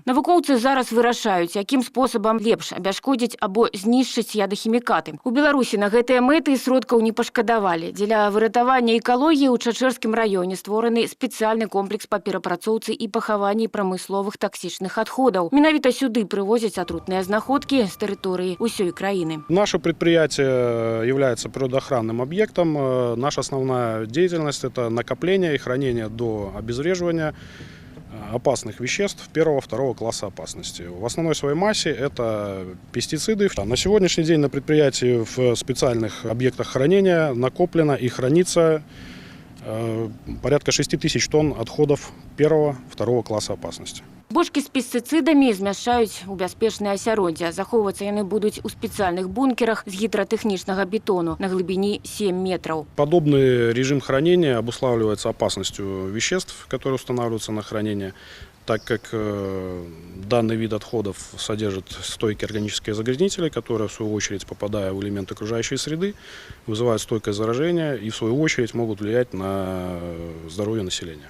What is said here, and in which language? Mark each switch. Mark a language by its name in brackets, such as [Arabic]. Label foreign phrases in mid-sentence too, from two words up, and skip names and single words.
[Belarusian] Навукоўцы зараз вырашаюць, якім спосабам лепш абяшкодзіць або знішчыць ядахімікаты. У Беларусі на гэтыя мэты сродкаў не пашкадавалі. Дзеля выратавання экалогіі ў Чачэрскім раёне створаны спецыяльны комплекс па перапрацоўцы і пахаванні прамысловых таксічных адходаў. Менавіта сюды прывозяць атрутныя знаходкі з тэрыторыі ўсёй краіны. [Russian] Наше предприятие является природоохранным объектом. Наша основная деятельность – это накопление и хранение до обезвреживания опасных веществ первого-второго класса опасности. В основной своей массе это пестициды. На сегодняшний день на предприятии в специальных объектах хранения накоплено и хранится порядка 6000 тонн отходов первого-второго класса опасности. [Belarusian] Бочкі з пестыцыдамі змяшчаюць у бяспечнае асяроддзе. Захоўвацца яны будуць у спецыяльных бункерах з гідратэхнічнага бетону на глыбіні 7 метров. [Russian] Подобный режим хранения обуславливается опасностью веществ, которые устанавливаются на хранение, так как данный вид отходов содержит стойкие органические загрязнители, которые, в свою очередь, попадая в элементы окружающей среды, вызывают стойкое заражение и, в свою очередь, могут влиять на здоровье населения.